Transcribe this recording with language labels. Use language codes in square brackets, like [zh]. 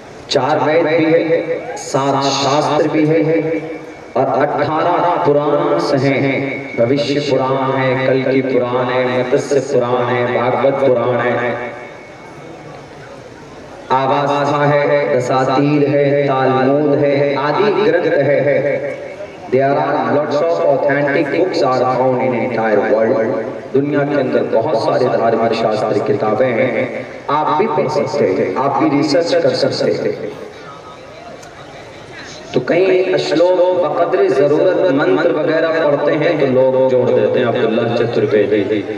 [hi] 4 वेद भी है, 7 शास्त्र भी है और 18 पुराण हैं। भविष्य पुराण है, कल की पुराण है, मत्स्य पुराण है, भागवत पुराण है, आवास्था है, दसातीर है, तालमूद है, आदि ग्रंथ है। [en] There are lots of authentic books are found in entire world. [hi] दुनिया के अंदर बहुत सारे धार्मिक शास्त्र किताबें हैं, आप भी पढ़ सकते हैं, आप भी रिसर्च कर सकते हैं। तो कहीं श्लोक बकदरे जरूरत मंत्र वगैरह पढ़ते हैं तो लोग जोड़ देते हैं अब्दुल्ला चतुर्वेदी।